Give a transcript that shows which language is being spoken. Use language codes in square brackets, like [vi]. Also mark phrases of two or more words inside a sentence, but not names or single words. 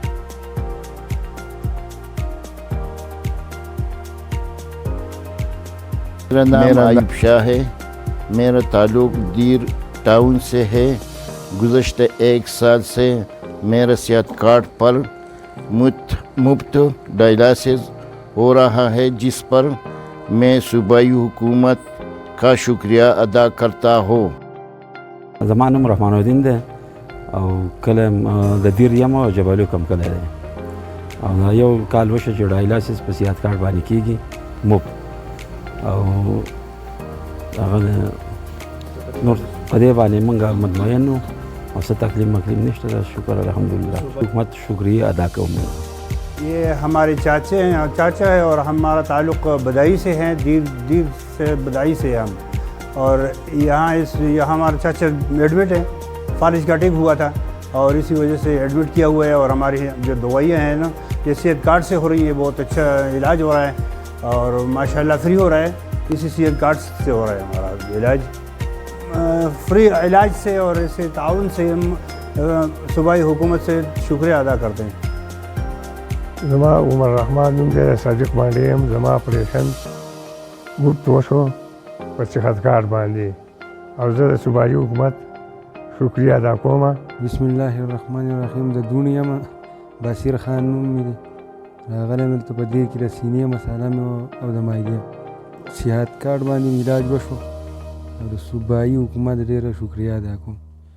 [ur] میرا نام ایوب شاہ ہے، میرا تعلق دیر ٹاؤن سے ہے۔ گزشتہ 1 سال سے میرا صحت کارڈ پر مفت ڈائلسس ہو رہا ہے، جس پر میں صوبائی حکومت کا شکریہ ادا کرتا ہوں۔ [ps] زمان نوم رحمان الدین دی او کله د دیر یم او جبالو کم کله دی او یو کال وشو چې ډایلسس په صحت کارډ باندې کیږي مفت او هغه نور په دې باندې موږ مطمئن یو او څه تکلیف نشته، شکر الحمدللہ حکومت شکریہ ادا کوم۔ [ur] یہ ہمارے چاچا ہے اور ہمارا تعلق بدائی سے ہے، دیر سے بدائی سے ہم، اور یہاں ہمارا چاچا ایڈمٹ ہے، فالج کا اٹیک ہوا تھا اور اسی وجہ سے ایڈمٹ کیا ہوا ہے، اور ہماری جو دوائیاں ہیں نا یہ صحت کارڈ سے ہو رہی ہیں، بہت اچھا علاج ہو رہا ہے اور ماشاءاللہ فری ہو رہا ہے، اسی صحت کارڈ سے ہو رہا ہے ہمارا علاج، فری علاج سے، اور اسے تعاون سے ہم صوبائی حکومت سے شکریہ ادا کرتے ہیں۔ [ps] زما عمر رحمان نوم دی، صادق باندې یم، زما اپریشن مفت وشو په صحت کارډ باندې او زه د صوبایي حکومت شکریہ ادا کوم۔ [ar] بسم الله الرحمن الرحیم. [ps] د دون یم بصیر خان نوم مې دی، راغلی دلته په دې کې د سینې مساله مې او د معدې صحت کارډ باندې علاج وشو او د صوبایي حکومت ډېره شکریہ ادا کوم.